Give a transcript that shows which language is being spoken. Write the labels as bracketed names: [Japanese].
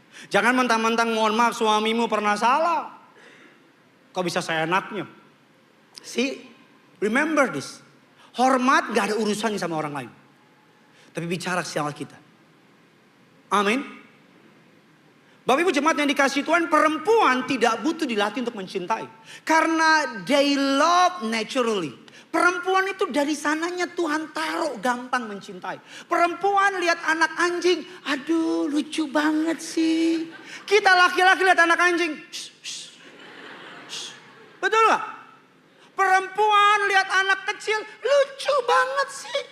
[Indonesian] Jangan mentang-mentang mohon maaf suamimu pernah salah. Kok bisa seenaknya? [English] See, remember this. [Indonesian] Hormat gak ada urusannya sama orang lain. Tapi bicara sama kita. Amin. Bapak Ibu jemaat yang dikasihi Tuhan, perempuan tidak butuh dilatih untuk mencintai. Karena [English] they love naturally. [Indonesian] Perempuan itu dari sananya Tuhan taruh gampang mencintai. Perempuan lihat anak anjing, aduh lucu banget sih. Kita laki-laki lihat anak anjing, shh, shh. Betul nggak? Perempuan lihat anak kecil, lucu banget sih.